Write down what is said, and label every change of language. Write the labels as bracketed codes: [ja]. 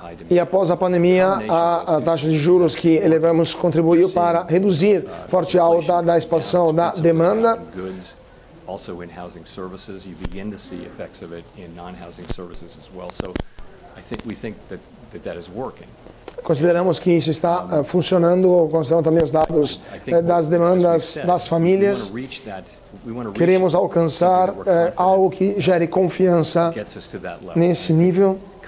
[pt] E após a pandemia, a taxa de juros que elevamos contribuiu para reduzir forte alta da expansão da demanda. [en] Also in housing services, you begin to see effects of it in non-housing services as well. So we think that is working. [pt] Consideramos que isso está funcionando, considerando também os dados das demandas das famílias. Queremos alcançar algo que gere confiança nesse nível.